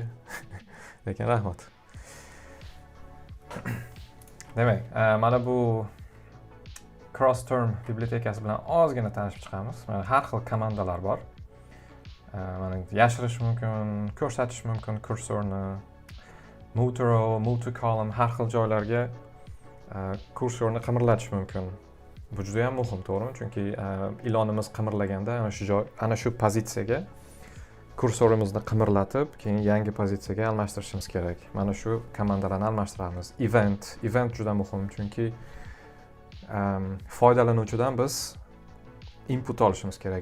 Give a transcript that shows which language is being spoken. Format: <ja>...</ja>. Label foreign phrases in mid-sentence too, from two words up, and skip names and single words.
<uz>Lekin rahmat. Demak, mana bu cross term bibliotekasi bilan ozgina tanishib chiqamiz. Mana har xil komandalar bor. Mana yashirish mumkin, ko'rsatish mumkin kursorni,</uz> <en>move to row, move to column,</en> <uz>har xil joylarga kursorni qimirlatish mumkin. Bu juda ham muhim, to'g'rimi? Chunki ilonimiz qimirlaganda ana shu pozitsiyaga kursorimizni qimirlatib, keyin yangi pozitsiyaga almashtirishimiz kerak. Mana shu komandalarni almashtiramiz. Event juda muhim, chunki foydalanuvchidan biz input olishimiz kerak.</uz>